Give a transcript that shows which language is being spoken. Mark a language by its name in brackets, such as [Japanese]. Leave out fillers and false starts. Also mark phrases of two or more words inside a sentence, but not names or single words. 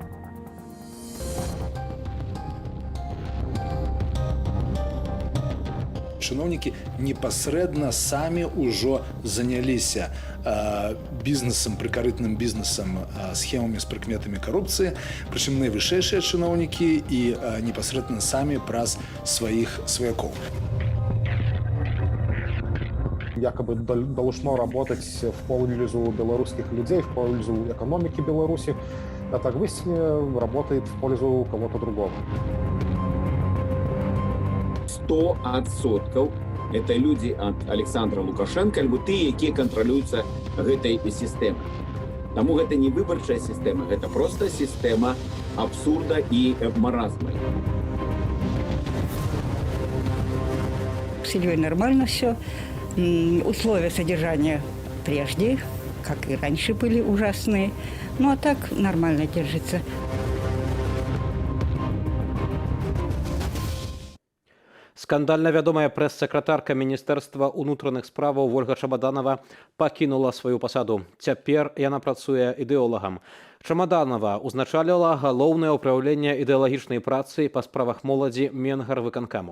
[Belarusian] Чыноўнікі непасрэдна самі ўжо заняліся бізнесам, прыкарытным бізнесам, схемамі з прыкметамі карупцыі, прычым найвышэйшыя чыноўнікі і непасрэдна самі праз сваіх сваякоў. [Russian] Якобы должно работать в пользу белорусских людей, в пользу экономики Беларуси, а так в истине работает в пользу кого-то другого. [Belarusian] 100% [Russian] это люди от Александра Лукашенко, [Belarusian] альбо тыя, якія кантралююцца гэтай сістэмай. Таму гэта не выбарчая сістэма, гэта просто сістэма абсурда і маразма. [Russian] С Ильей нормально все. Условия содержания прежде, как и раньше, были ужасные. Ну а так нормально держится. [Belarusian] Скандальна вядомая прэс-сакратарка Міністэрства ўнутраных справаў Вольга Чамаданова пакінула сваю пасаду. Цяпер яна працуе ідэолагам. Чамаданова ўзначаліла галоўнае ўпраўленне ідэалагічнай працы па справах моладзі Менгарвыканкаму.